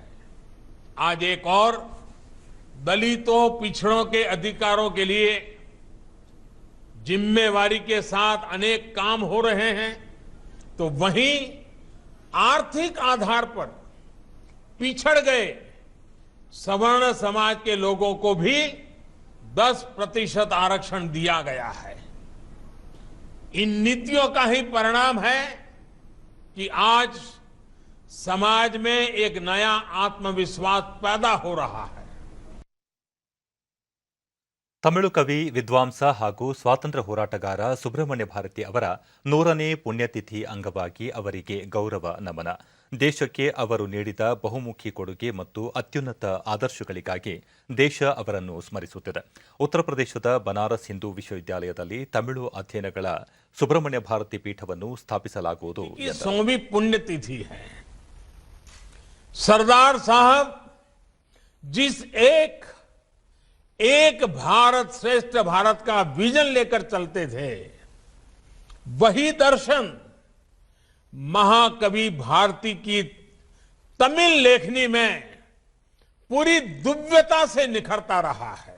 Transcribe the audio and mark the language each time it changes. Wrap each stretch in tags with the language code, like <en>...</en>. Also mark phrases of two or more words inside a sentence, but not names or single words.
<hi>आज एक और दलितों, पिछड़ों के अधिकारों के लिए जिम्मेवारी के साथ अनेक काम हो रहे हैं, तो वहीं आर्थिक आधार पर पिछड़ गए सवर्ण समाज के लोगों को भी 10% आरक्षण दिया गया है. इन नीतियों का ही परिणाम है कि आज समाज में एक नया आत्मविश्वास पैदा हो रहा है.</hi> <kn>ತಮಿಳು ಕವಿ, ವಿದ್ವಾಂಸ ಹಾಗೂ ಸ್ವಾತಂತ್ರ್ಯ ಹೋರಾಟಗಾರ ಸುಬ್ರಹ್ಮಣ್ಯ ಭಾರತಿ ಅವರ 100ನೇ ಪುಣ್ಯತಿಥಿ ಅಂಗವಾಗಿ ಅವರಿಗೆ ಗೌರವ ನಮನ. ದೇಶಕ್ಕೆ ಅವರು ನೀಡಿದ ಬಹುಮುಖಿ ಕೊಡುಗೆ ಮತ್ತು ಅತ್ಯುನ್ನತ ಆದರ್ಶಗಳಿಗಾಗಿ ದೇಶ ಅವರನ್ನು ಸ್ಮರಿಸುತ್ತಿದೆ. ಉತ್ತರ ಪ್ರದೇಶದ ಬನಾರಸ್ ಹಿಂದೂ ವಿಶ್ವವಿದ್ಯಾಲಯದಲ್ಲಿ ತಮಿಳು ಅಧ್ಯಯನಗಳ ಸುಬ್ರಹ್ಮಣ್ಯ ಭಾರತಿ ಪೀಠವನ್ನು ಸ್ಥಾಪಿಸಲಾಗುವುದು.</kn> <hi>100वीं पुण्यतिथि है. सरदार साहब जिस एक भारत श्रेष्ठ भारत का विजन लेकर चलते थे, वही दर्शन महाकवि भारती की तमिल लेखनी में पूरी दिव्यता से निखरता रहा है.</hi>